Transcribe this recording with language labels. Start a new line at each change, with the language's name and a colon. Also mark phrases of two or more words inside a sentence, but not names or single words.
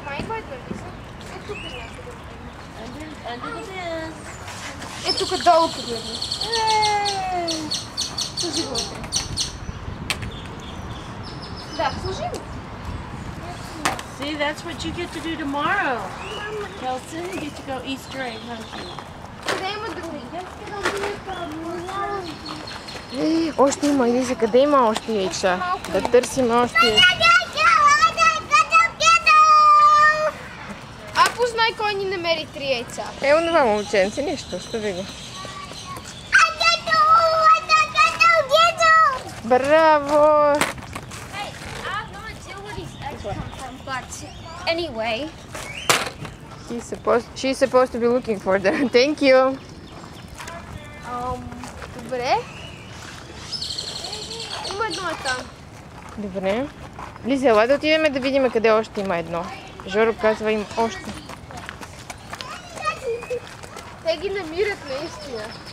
Bulgarian: тук някъде.
English: Under the bed.
Bulgarian: Е, тук долу погледни. Служи го. Да, служи го.
English: See, that's what you get to do tomorrow. Kelson, you get to go Easter egg hunting.
Bulgarian: Къде има други? Още има, Елиза, къде има още яйца? Да търсим още яйца. А познай кой ни намери 3 яйца. Е, онова момченце, нищо, остави го. Браво!
English: Anyway. She's supposed to be looking for them. Thank you.
Bulgarian: Добре. Има едно там. Добре. Лиза, ела да отидем да видим къде още има едно. Жоро казва им още. Те ги намират наистина.